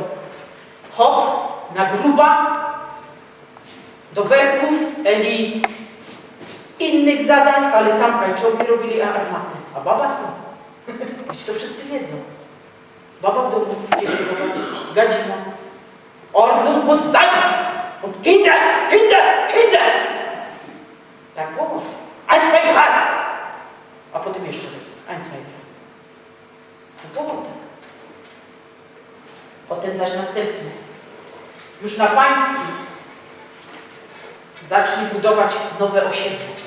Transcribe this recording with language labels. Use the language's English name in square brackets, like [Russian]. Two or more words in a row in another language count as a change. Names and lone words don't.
[Polish] Hop, na gruba, do werków, eli innych zadań, ale tam kajczołki robili, a armaty. A baba co? Wiecie, to wszyscy wiedzą. Baba w domu, gadzina. [German] Ordnung muss sein! Und Kinder, Kinder, Kinder! [Polish] Tak było. 1, 2, 3! A potem jeszcze raz. 1, 2, 3. To było tak. Potem zaś następny. już na Pańskim zacznie budować nowe osiedle.